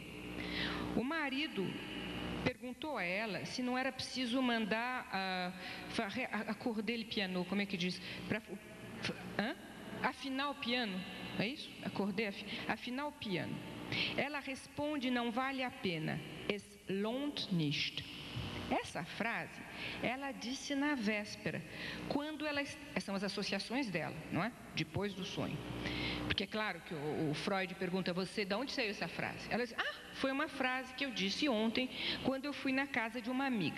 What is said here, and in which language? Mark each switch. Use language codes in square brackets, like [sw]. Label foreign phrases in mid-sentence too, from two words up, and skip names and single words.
[pt] O marido perguntou a ela se não era preciso mandar acordar o piano, como é que diz? Afinar o piano, é isso? Afinar o piano. Ela responde, não vale a pena. [de] Es lohnt nicht. [pt] Essa frase, ela disse na véspera, quando são as associações dela, não é? Depois do sonho. Porque é claro que o Freud pergunta a você, de onde saiu essa frase? Ela diz, foi uma frase que eu disse ontem, quando eu fui na casa de uma amiga.